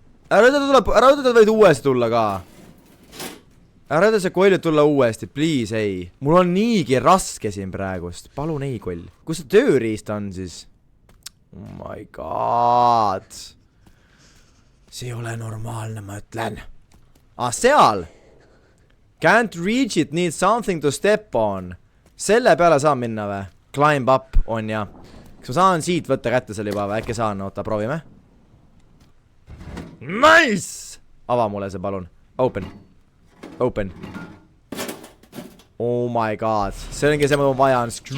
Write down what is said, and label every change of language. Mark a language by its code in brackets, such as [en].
[et] Ära ütle võid uuesti tulla ka. Ära ütle see koll tulla uuesti, please ei. Mul on niigi raske siin praegust. Palun ei koll. Kus see tööriist on siis? [en] Oh my god. [et] See ei ole normaalne, ma ütlen. Seal. [en] Can't reach it, need something to step on. [et] Selle peale saan minna või? [en] Climb up on [et] ja. Kas ma saan siit võtta kätte selle juba või? Äkki saan, oota, proovime. Nice! Ava mulle see palun. Open. [en] Oh my god. [et] See ongi see, ma vaja on.